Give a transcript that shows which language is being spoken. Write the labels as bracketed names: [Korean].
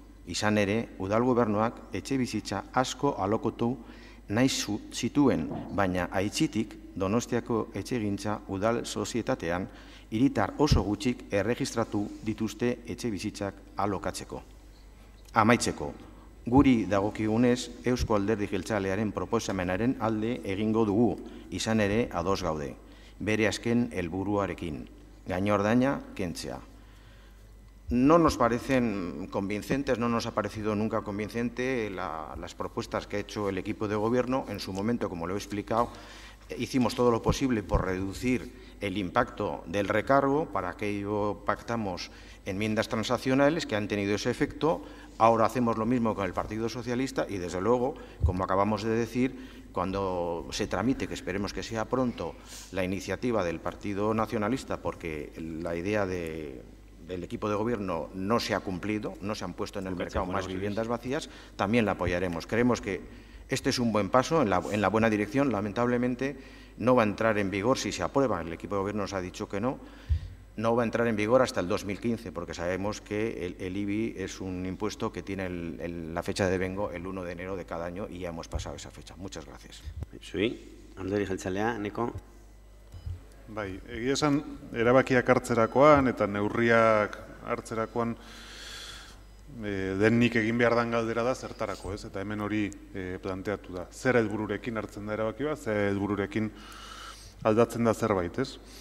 [Basque] Izan ere, udal gobernuak etxe bizitza asko alokotu nahi zituen, baina aitzitik Donostiako etxegintza udal sozietatean hiritar oso gutxik erregistratu dituzte etxe bizitzak alokatzeko. Amaitzeko, guri dagokigunez Eusko Alderdi Jeltzalearen proposamenaren alde egingo dugu, izan ere ados gaude, bere azken helburuarekin, gainordaina kentzea. [Spanish] No nos parecen convincentes, no nos ha parecido nunca convincente las propuestas que ha hecho el equipo de gobierno. En su momento, como lo he explicado, hicimos todo lo posible por reducir el impacto del recargo, para que ello pactamos enmiendas transaccionales que han tenido ese efecto. Ahora hacemos lo mismo con el Partido Socialista y, desde luego, como acabamos de decir, cuando se tramite, que esperemos que sea pronto, la iniciativa del Partido Nacionalista, porque la idea del equipo de gobierno no se ha cumplido, no se han puesto en el mercado más viviendas vacías, también la apoyaremos. Creemos que este es un buen paso en la buena dirección. Lamentablemente no va a entrar en vigor si se aprueba. El equipo de gobierno nos ha dicho que no. No va a entrar en vigor hasta el 2015, porque sabemos que el IBI es un impuesto que tiene la fecha de devengo el 1 de enero de cada año y ya hemos pasado esa fecha. Muchas gracias. Sí, Alderdi Jeltzalea, Neko. [Basque] Bai, egia esan erabakiak hartzerakoan eta neurriak hartzerakoan denik egin behar dan galdera da zertarako, ez? Eta hemen hori planteatu da. Zer helbururekin hartzen da erabaki bat, zer helbururekin aldatzen da zerbait, ez?